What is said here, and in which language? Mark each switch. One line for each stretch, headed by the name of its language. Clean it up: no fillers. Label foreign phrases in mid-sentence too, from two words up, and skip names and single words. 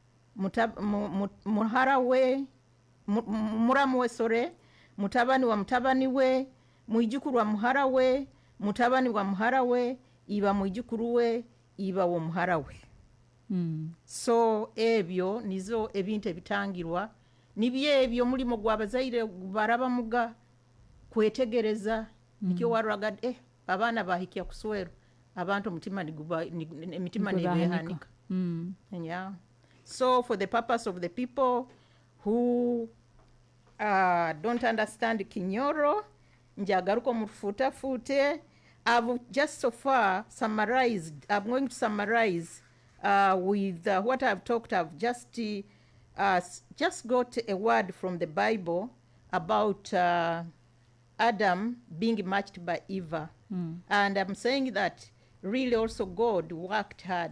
Nyoro: muhara we, muramu we sore, mutabani wa mutabani we, mwijukuru wa muhara we, mutabani wa muhara we, iba mwijukuru we, iba wa muhara we. So ebyo nizo ebintu ebitangirwa nibye ebyo mulimo gwabazaire baraba muga kwetegereza nikyo waraga abana bahikia kuswero abantu mutima emitima nibehanika. Yeah.
English: So for the purpose of the people who don't understand Kinyoro,
Nyoro: njagaruko mufute,
English: I've just so far summarized. I'm going to summarize with what I've talked. I've just got a word from the Bible about Adam being matched by Eve. And I'm saying that really also God worked hard.